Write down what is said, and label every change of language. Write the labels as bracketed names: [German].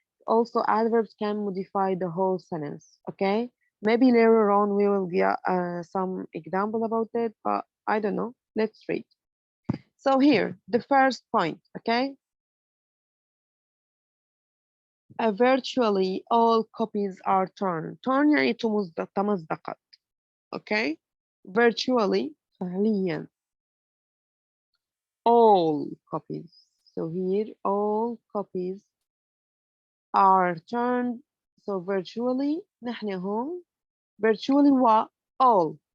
[English] Also, adverbs can modify the whole sentence. Okay, maybe later on we will get some example about it, but I don't know. Let's read. So here, the first point, okay? Virtually all copies are torn. [Arabic] Torn يعني تمزقت. [English] Okay? Virtually, فعليا. all copies. So here, all copies are turned. So virtually, [Arabic] نحن هون [English] virtually what? All.